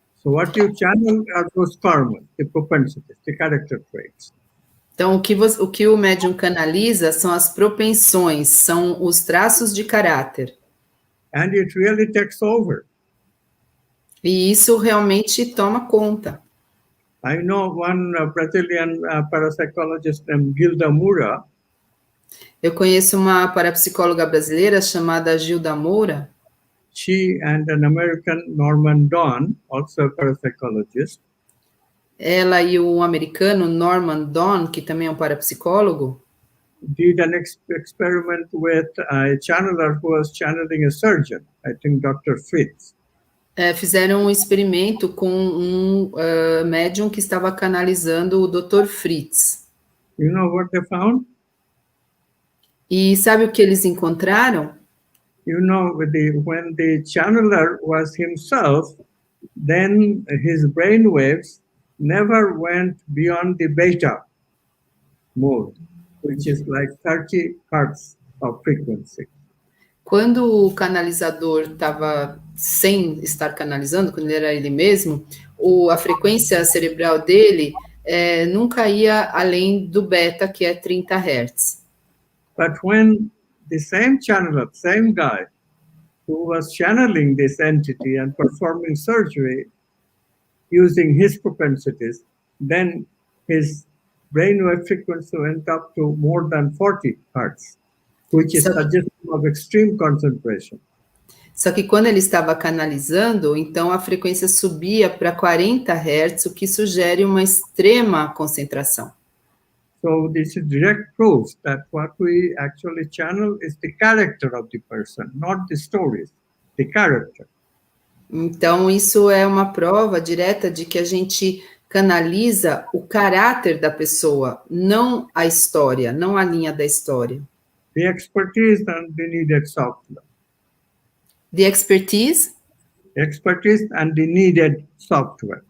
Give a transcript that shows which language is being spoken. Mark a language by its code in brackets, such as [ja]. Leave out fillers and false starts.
[en] So what you channel are those karmas, the propensities, the character traits. [pt] Então, o que o médium canaliza são as propensões, são os traços de caráter. [en] And it really takes over. [pt] E isso realmente toma conta. [en] I know one Brazilian parapsychologist named Gilda Moura. [pt] Eu conheço uma parapsicóloga brasileira chamada Gilda Moura. [en] She and an American Norman Don, also a parapsychologist. [pt] Ela e o americano Norman Don, que também é um parapsicólogo, [en] did an experiment with a channeler who was channeling a surgeon, I think Dr. Fritz. [pt] Fizeram um experimento com um médium que estava canalizando o Dr. Fritz. [en] You know what they found? [pt] E sabe o que eles encontraram? [en] You know, when the channeler was himself, then his brain waves never went beyond the beta mode, which is like 30 hertz of frequency. [pt] Quando o canalizador estava sem estar canalizando, quando ele era ele mesmo, a frequência cerebral dele nunca ia além do beta, que é 30 Hz. [en] But when the same channeler, same guy, who was channeling this entity and performing surgery using his propensities, then his brainwave frequency went up to more than 40 Hz, which is suggestive of extreme concentration. [pt] Só que quando ele estava canalizando, então a frequência subia para 40 Hz, o que sugere uma extrema concentração. [en] So this is direct proof that what we actually channel is the character of the person, not the stories, the character. [pt] Então isso é uma prova direta de que a gente canaliza o caráter da pessoa, não a história, não a linha da história. [en] The expertise and the needed software. The expertise? Expertise and the needed software.